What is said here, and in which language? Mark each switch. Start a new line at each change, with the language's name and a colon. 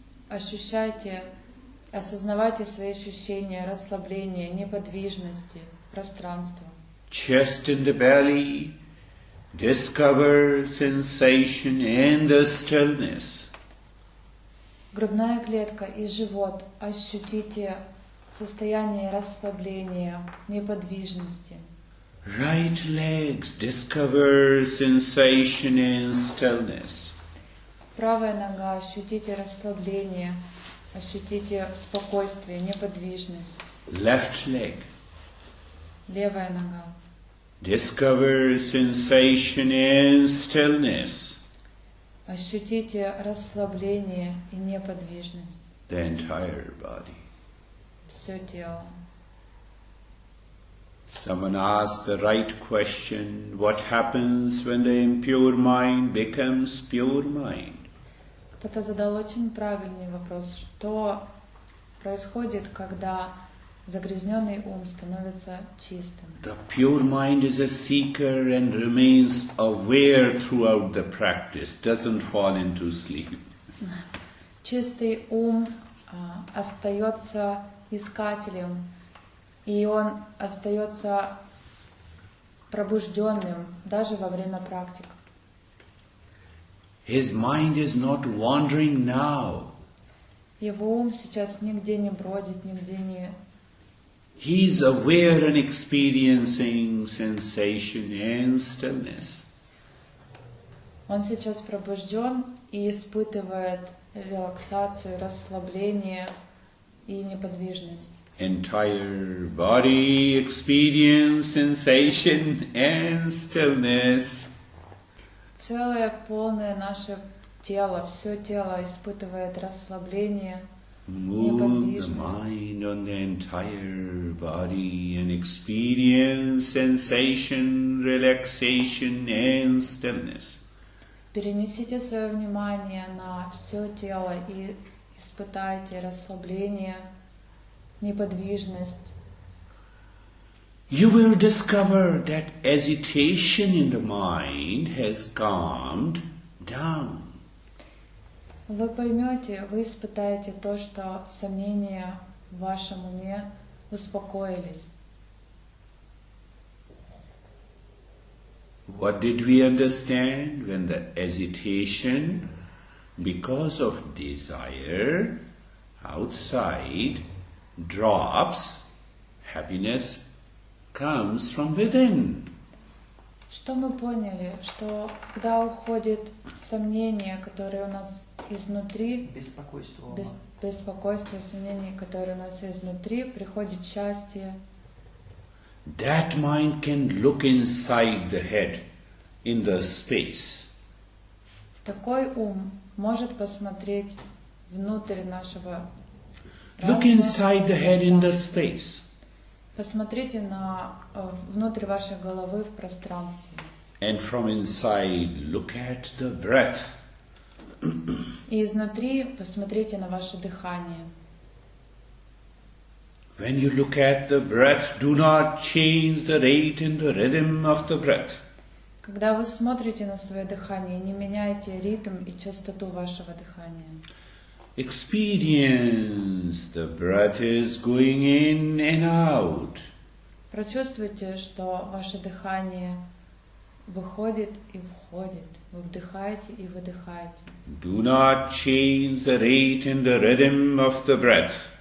Russian: Ощущайте, осознавайте свои ощущения расслабления, неподвижности, пространства.
English: Chest and the belly, discover sensation and the stillness.
Russian: Грудная клетка и живот. Ощутите состояние расслабления, неподвижности.
English: Right legs, discover sensation and stillness.
Russian: Правая нога. Ощутите расслабление, ощутите спокойствие, неподвижность.
English: Left leg,
Russian: Левая нога.
English: discover sensation and stillness.
Russian: Ощутите расслабление и неподвижность.
English: The entire body.
Russian: Все тело.
English: Someone asked the right question, what happens when the impure mind becomes pure mind?
Russian: Кто-то задал очень правильный вопрос, что происходит, когда загрязненный ум становится чистым.
English: The pure mind is a seeker and remains aware throughout the practice, doesn't fall into sleep.
Russian: Чистый ум остается искателем, и он остается пробужденным даже во время практик.
English: His mind is not wandering now.
Russian: Его ум сейчас нигде не бродит, нигде не...
English: He is aware and experiencing sensation and stillness.
Russian: Он сейчас пробужден и испытывает релаксацию, расслабление и неподвижность.
English: entire body experience sensation and stillness.
Russian: Целое, полное наше тело, все тело испытывает расслабление,
English: Move the
Russian: неподвижность.
English: mind on the entire body and experience sensation, relaxation and stillness.
Russian: Перенесите свое внимание на все тело и испытайте расслабление, неподвижность.
English: You will discover that agitation in the mind has calmed down.
Russian: Вы поймете, вы испытаете то, что сомнения в вашем уме успокоились.
English: What did we understand when the agitation, because of desire outside, drops? Happiness comes from within.
Russian: Что мы поняли? Что когда уходит сомнение, которое у нас изнутри, Беспокойство ума. беспокойство, сомнения, которые у нас изнутри, приходит счастье.
English: That mind can look inside the head, in the space.
Russian: Такой ум может посмотреть внутрь нашего
English: Look inside the head in the space.
Russian: Посмотрите внутрь вашей головы в пространстве.
English: And from inside, look at the breath.
Russian: И изнутри посмотрите на ваше дыхание.
English: When you look at the breath, do not change the rate and the rhythm of the breath.
Russian: Когда вы смотрите на свое дыхание, не меняйте ритм и частоту вашего дыхания.
English: Experience the breath is going in and out.
Russian: Прочувствуйте, что ваше дыхание выходит и входит. Вы вдыхаете и выдыхаете.
English: Do not change the rate and the rhythm of the breath.